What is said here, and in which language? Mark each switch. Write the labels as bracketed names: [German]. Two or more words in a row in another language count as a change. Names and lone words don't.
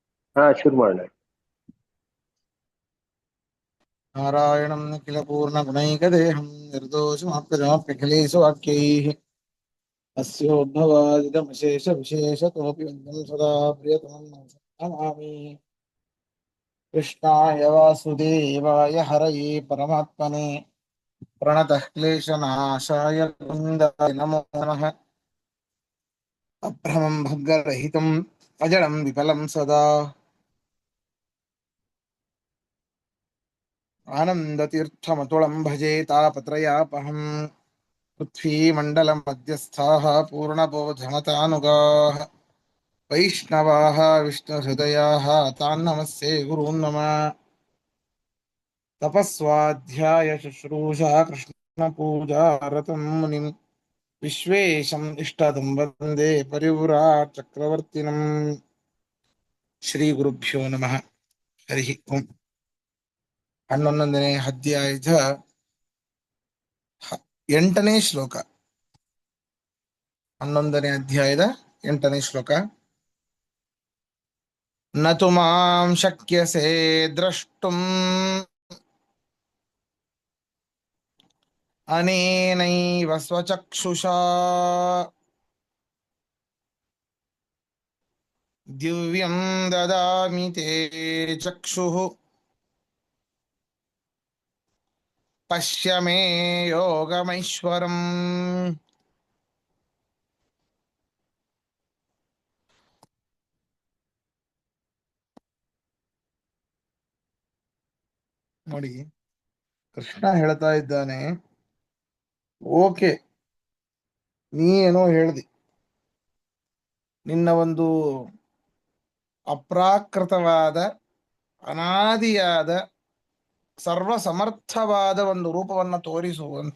[Kannada] ಹಾ, ಶುರು ಮಾಡೋಣ. [Sanskrit] ನಾರಾಯಣಂ ನಿಖಿಲ ಪೂರ್ಣ ಗುಣೈಕದೇಹಂ ನಿರ್ದೋಷಮಾಪ್ಯಜಮಾಪ್ಯಖಿಲೇಶು ವಾಕ್ಯೈಃ ಅಸ್ಯೋದ್ಭವಾದಿದಮಶೇಷ ವಿಶೇಷತೋಪಿ ವಂದಂ ಸದಾ ಪ್ರಿಯತಮಂ ನಮಾಮಿ. ಕೃಷ್ಣಾಯ ವಾಸುದೇವಾಯ ಹರಯೇ ಪರಮಾತ್ಮನೆ ಪ್ರಣತಃ ಕ್ಲೇಶನಾಶಾಯ ಗೋವಿಂದಾಯ ನಮೋ ನಮಃ. ಅಭ್ರಮಂ ಭಗ್ಗರಹಿತಂ ಅಜಡಂ ವಿಫಲಂ ಸದಾ ಆನಂದತೀರ್ಥಮತುಳಂ ಭಜೆ ತಾಪತ್ರಯಾಪಹಂ. पृथ्वीमण्डलं मध्यस्थाः पूर्णबोधमतानुगाः वैष्णवाः विष्णुहृदयाः तान् नमस्ये गुरून् नमः. तपस्वाध्याय शुश्रूषा कृष्णपूजा रतं मुनिं विश्वेशम् इष्टदं वन्दे परिव्राट् चक्रवर्तिनम्. ಶ್ರೀಗುರುಭ್ಯೋ ನಮಃ. ಹರಿ ಓಂ. [Kannada] 11ನೇ ಅಧ್ಯಾಯದ 8ನೇ ಶ್ಲೋಕ. 11ನೇ ಅಧ್ಯಾಯದ 8ನೇ ಶ್ಲೋಕ. [Sanskrit] ನ ತು ಮಾಂ ಶಕ್ಯಸೆ ದ್ರಷ್ಟುಂ ಅನೇನೈವ ಸ್ವಚಕ್ಷುಷಾ ದಿವ್ಯಂ ದದಾಮಿ ತೇ ಚಕ್ಷುಃ ಪಶ್ಯ ಮೇ ಯೋಗಮೈಶ್ವರಂ. [Kannada] ನೋಡಿ, ಕೃಷ್ಣ ಹೇಳ್ತಾ ಇದ್ದಾನೆ, ಓಕೆ, ನೀ ಏನೋ ಹೇಳ್ದಿ, ನಿನ್ನ ಒಂದು ಅಪ್ರಾಕೃತವಾದ ಅನಾದಿಯಾದ ಸರ್ವಸಮರ್ಥವಾದ ಒಂದು ರೂಪವನ್ನು ತೋರಿಸುವಂತ.